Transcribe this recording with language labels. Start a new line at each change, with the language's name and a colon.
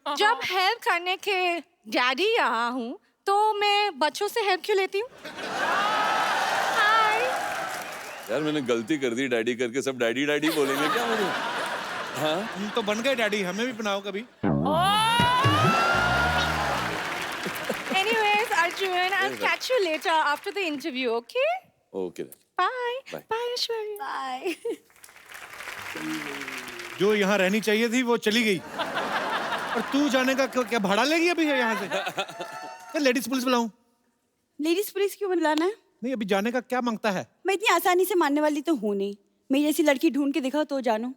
Hindi: जब हेल्प करने के डैडी यहाँ हूँ तो मैं बच्चों से हेल्प क्यों लेती हूँ? हाय। यार मैंने गलती कर दी, डैडी करके सब डैडी डैडी बोलेंगे क्या मुझे? हाँ, हम तो बन गए डैडी, हमें भी बनाओ कभी।
English: Anyways, Arjun, I'll catch you later after the interview, okay? Okay. Bye. Bye. Bye, Aishwarya. Bye.
Hindi: जो यहाँ रहनी चाहिए थी वो चली गई, और तू जाने का क्या भाड़ा लेगी अभी यहाँ से? Ladies police बुलाऊं? लेडीज पुलिस क्यों बुलाना है? नहीं, अभी जाने का क्या मांगता है? मैं इतनी आसानी से मानने वाली तो हूँ नहीं। मेरी जैसी लड़की ढूंढ के दिखाओ तो जानो।